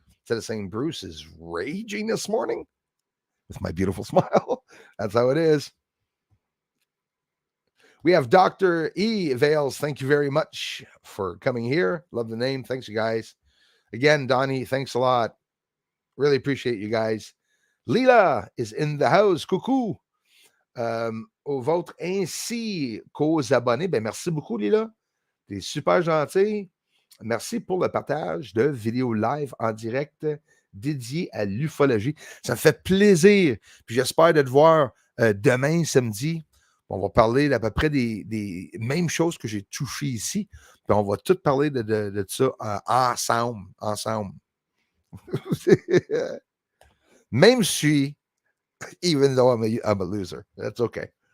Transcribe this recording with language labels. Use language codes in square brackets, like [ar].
[en] Instead of saying Bruce is raging this morning with my beautiful smile. That's how it is. We have Dr. E. Vales. Thank you very much for coming here. Love the name. Thanks, you guys. Again, Donnie, thanks a lot. Really appreciate you guys. Lila is in the house. Coucou. [fr] Au vôtre ainsi qu'aux abonnés. Ben, merci beaucoup, Lila. T'es super gentil. Merci pour le partage de vidéos live en direct dédiées à l'ufologie. Ça me fait plaisir. Puis j'espère de te voir demain, samedi. On va parler d'à peu près des mêmes choses que j'ai touchées ici. Puis on va tout parler de ça ensemble. Même si, [en] even though I'm a loser. That's okay.